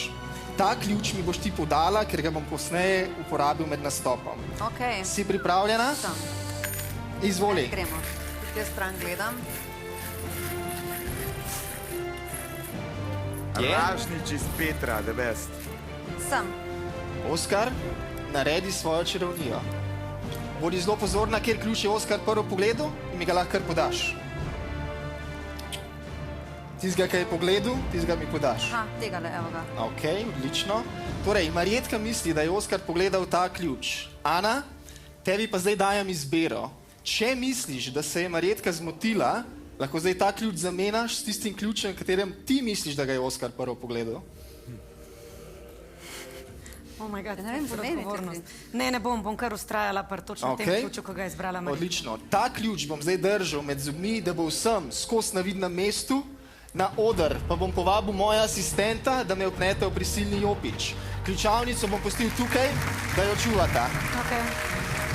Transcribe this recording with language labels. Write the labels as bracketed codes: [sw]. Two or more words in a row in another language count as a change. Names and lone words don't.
[sl] Ta ključ mi boš ti podala, ker ga bom posneje uporabil med nastopom. Si pripravljena? Izvoli. Gremo. Tudi jaz stran gledam. Ražnič iz Petra, [en] the best. [sl] Sem. Oskar, naredi svojo čarovnijo. Bodi zelo pozorna, kjer ključ je Oskar prvo pogledal in mi ga lahko kar podaš. Tistega, ki je pogledal, tistega mi podaš. Tegale, evo ga. Ok, odlično. Torej, Marjetka misli, da je Oskar pogledal ta ključ. Ana, tebi pa zdaj dajem izbiro. Če misliš, da se je Marjetka zmotila, lahko zdaj ta ključ zamenjaš s tistim ključem, katerem ti misliš, da ga je Oskar prvo pogledal? [en] Oh my god, [sl] ne vem, odgovornost. Ne bom kar ustrajala par točno tem ključu, ko ga je izbrala Marjetka. Odlično. Ta ključ bom zdaj držal med zubmi, da bo vsem skozi na vidnem mestu. Na oder pa bom povabil moja asistenta, da me opnete v prisilni jopič. Ključavnico bom pustil tukaj, da jo čuvata.